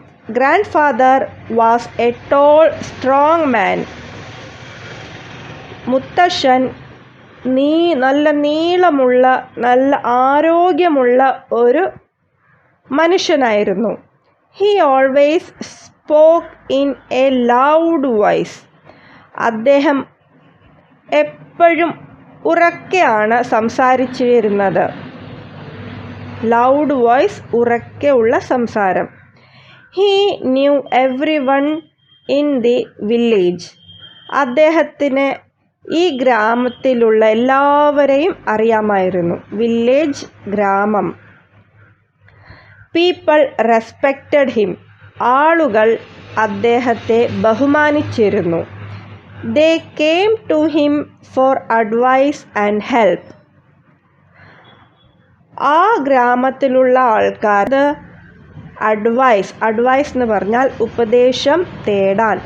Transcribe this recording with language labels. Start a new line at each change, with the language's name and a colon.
English: Grandfather was a tall, strong man.
Malayalam: മുത്തശ്ശൻ നല്ല നീളമുള്ള നല്ല ആരോഗ്യമുള്ള ഒരു മനുഷ്യനായിരുന്നു.
English: He always spoke in a loud voice.
Malayalam: അദ്ദേഹം എപ്പോഴും ഉറക്കെയാണ് സംസാരിച്ചിരുന്നത്. ലൗഡ് വോയിസ്, ഉറക്കെയുള്ള സംസാരം.
English: He knew everyone in the village.
Malayalam: അദ്ദേഹത്തിന് ഈ ഗ്രാമത്തിലുള്ള എല്ലാവരെയും അറിയാമായിരുന്നു.
English: Village, ഗ്രാമം. People respected him.
Malayalam: ആളുകൾ അദ്ദേഹത്തെ ബഹുമാനിച്ചിരുന്നു.
English: They came to him for advice and help.
Malayalam: ആ ഗ്രാമത്തിലുള്ള ആൾക്കാർ അഡ്വൈസ് എന്ന് പറഞ്ഞാൽ ഉപദേശം തേടാൻ.